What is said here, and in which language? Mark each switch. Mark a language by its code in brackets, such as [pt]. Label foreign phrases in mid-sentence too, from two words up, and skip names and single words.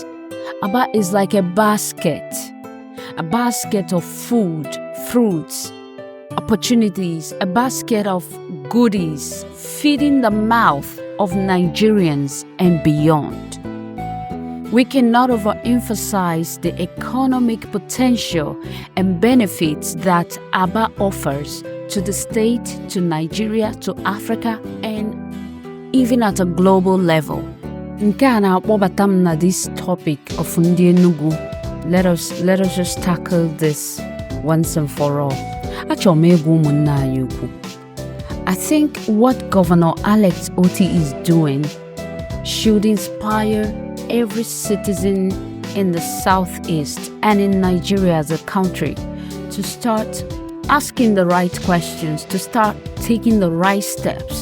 [en] Aba is like a basket of food, fruits, opportunities, a basket of goodies, feeding the mouth of Nigerians and beyond. We cannot overemphasize the economic potential and benefits that Aba offers to the state, to Nigeria, to Africa, and even at a global level. [ig] Nke a na-akpọbata m na [en] this topic of [ig] Ndi Enugwu. [en] Let us just tackle this once and for all. [ig] Achọrọ m egwu ụmụnne anyị ukwu. [en] I think what Governor Abians Gov is doing should inspire every citizen in the southeast and in Nigeria as a country to start asking the right questions, to start taking the right steps.